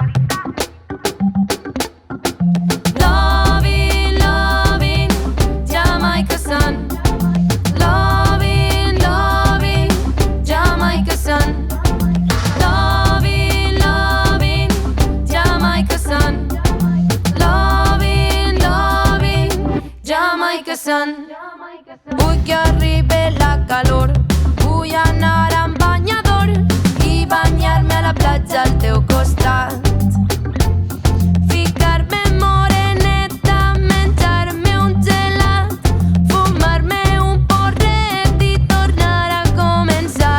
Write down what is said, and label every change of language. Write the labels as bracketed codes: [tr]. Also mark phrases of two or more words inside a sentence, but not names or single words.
[en] Loving, loving, Jamaica sun. Loving, loving, Jamaica sun. Loving, loving, Jamaica sun. Loving, loving, Jamaica sun. [ca] Vull que arribi la calor. Vull anar amb banyador i banyar-me a la platja al teu costat. Ficar-me moreneta, menjar-me un gelat, fumar-me un porret i tornar a començar.